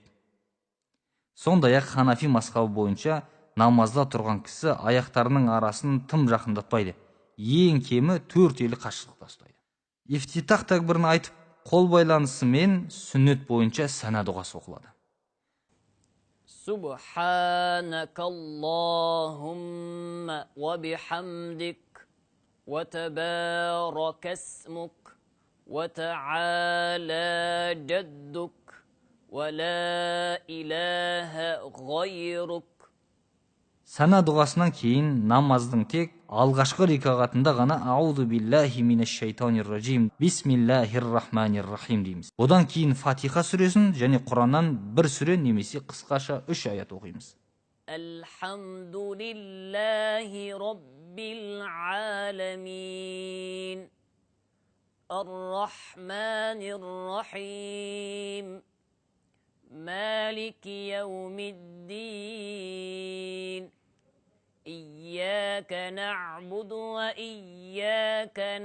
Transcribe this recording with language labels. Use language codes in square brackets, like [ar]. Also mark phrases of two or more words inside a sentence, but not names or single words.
[kk] Сондай-ақ Ханафи мазхабы бойынша намазда тұрған кісі аяқтарының арасын тым жақындатпайды, ең кемі 4 елі қашықтықта ұстайды. Ифтитах тәкбірін айтып қол байланысымен сүннет бойынша сана дұғасы оқылады. [ar] سبحانك اللهم وبحمدك وتبارك اسمك وتعالى جدك ولا إله غيرك. [kk] Сана дұғасынан кейін намаздың тек алғашқы рикағатында ғана [ar] أعوذ بالله من الشيطان الرجيم بسم الله الرحمن الرحيم [kk] дейміз. Одан кейін Фатиха сүресін және Құраннан бір сүре немесе қысқаша 3 аят оқимыз. [ar] الحمد لله رب العالمين الرحمن الرحيم مالك يوم الدين إياك نعبد وإياك